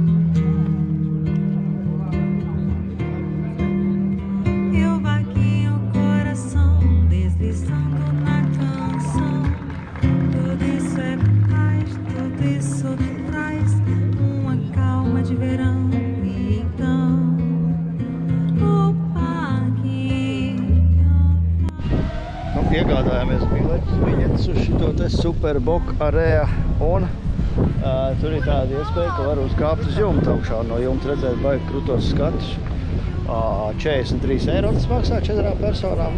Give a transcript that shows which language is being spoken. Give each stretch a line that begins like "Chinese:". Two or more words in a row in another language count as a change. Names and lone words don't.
Portuguese: Eu vagueio o coração, deslizando na canção. Tudo isso é paz, tudo isso traz uma calma de verão. E então,
Latvian: Iegādājāmies biļetes uz šito te Superboc Area un tur ir tāda iespēja, ka var uzkāpt uz jumta augšā. No jumta redzēt baigi krūtos skatus. 43 eiro tas maksā 4 personām.